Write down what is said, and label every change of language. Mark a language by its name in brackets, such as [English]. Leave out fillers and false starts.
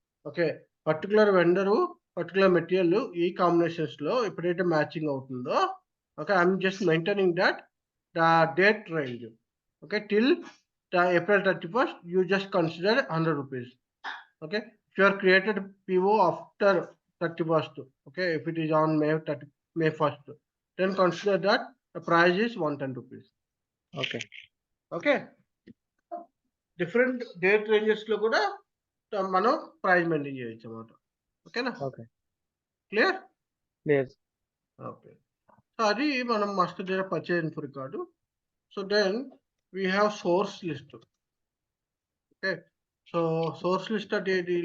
[English] okay, particular vendor particular material [Telugu] ఈ combinations లో ఎప్పుడైతే మ్యాచింగ్ అవుతుందో, [English] Okay, I'm just maintaining that the date range. Okay, till the April 31 you just consider 100 rupees. Okay, if you are created PO after 31st, okay, if it is on May 1st, then consider that the price is 110 rupees. Okay. [Telugu] Okay, different date ranges లో కూడా మనం price maintain చేయొచ్చు అన్నమాట. ఓకేనా? [English] Okay. Clear? [Telugu] లేదు. [English] okay, so [Telugu] అది మనం [English] Master data purchase info record. So then we have source list. Okay, so source list [Telugu] అంటే ఏంటి?